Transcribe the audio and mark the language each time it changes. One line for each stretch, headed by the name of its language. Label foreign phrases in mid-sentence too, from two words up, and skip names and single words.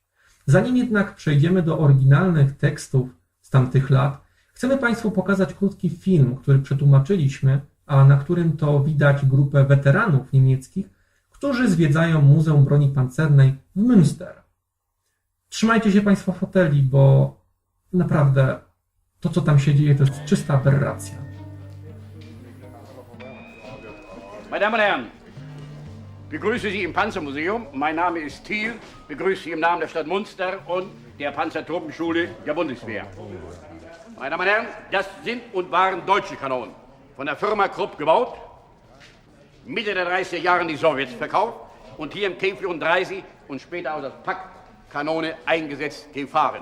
Polish: Zanim jednak przejdziemy do oryginalnych tekstów z tamtych lat, chcemy Państwu pokazać krótki film, który przetłumaczyliśmy, a na którym to widać grupę weteranów niemieckich, którzy zwiedzają Muzeum Broni Pancernej w Münster. Trzymajcie się Państwo foteli, bo naprawdę to, co tam się dzieje, to jest czysta aberracja.
German: Meine Damen und Herren, begrüße Sie im Panzermuseum. Mein Name ist Thiel, begrüße Sie im Namen der Stadt Münster und der Panzertruppenschule der Bundeswehr. Meine Damen und Herren, das sind und waren deutsche Kanonen, von der Firma Krupp gebaut, Mitte der 30er Jahre in die Sowjets verkauft und hier im T-34 und später auch das Pack-Kanone eingesetzt gefahren.